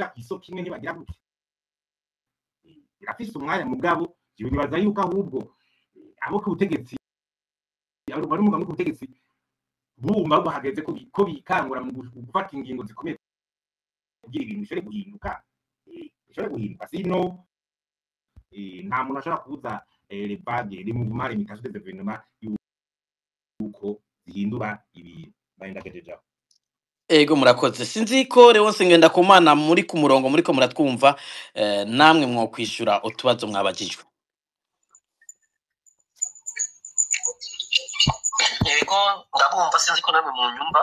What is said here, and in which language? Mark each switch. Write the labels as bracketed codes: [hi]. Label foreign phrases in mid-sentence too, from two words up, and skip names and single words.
[rn] kwisoko imwe ntibagira gute irafise umwanya mugabo jiwe nibaza yuko ahubwo abo kubutegetsi bari mu kubutegetsi bumva bahageze ko bikangura mu gufata ingingo zikomeye kugira ibintu bishobore guhinduka sino nta muntu ashobora kubuza [fr] les vagues les mouvements limitations des événements [rn] yuko zihindura ibintu bayendagejejeho. Ego murakoze sinzi ko rero ngenda kumana muri ku murongo muriko muratwumva namwe mwo kwishura utubazo mwabajijwe. Ego ndabumva sinzi ko namwe mu nyumba